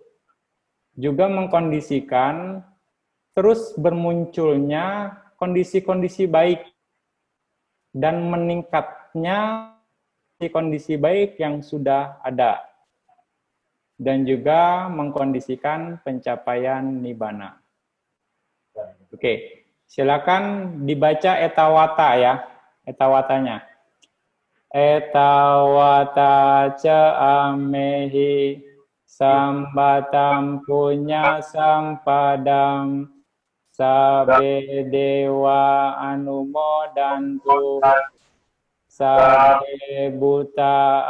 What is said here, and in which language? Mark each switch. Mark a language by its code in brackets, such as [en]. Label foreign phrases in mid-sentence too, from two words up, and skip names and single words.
[id] Juga mengkondisikan terus bermunculnya kondisi-kondisi baik dan meningkatnya kondisi baik yang sudah ada. Dan juga mengkondisikan pencapaian nibbana. Oke, silakan dibaca etawata ya, etawatanya. [pi] Etawata ca amehi sambatam punya sampadam sabe dewa anumodantu sabe buta